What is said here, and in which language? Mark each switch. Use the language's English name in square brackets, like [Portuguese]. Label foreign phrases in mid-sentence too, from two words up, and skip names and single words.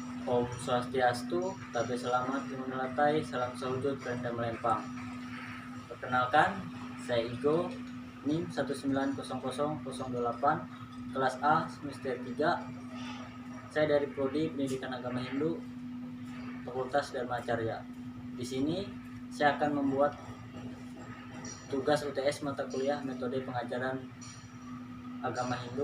[Indonesian] Om Swastiastu, Tabe Selamat Menelatai, Salam Sahujud, Kerenda Melempang. Perkenalkan, saya Igo, NIM 1900008, kelas A, semester 3. Saya dari Prodi Pendidikan Agama Hindu, Fakultas Dharmacarya. Di sini saya akan membuat tugas UTS mata kuliah metode pengajaran agama Hindu.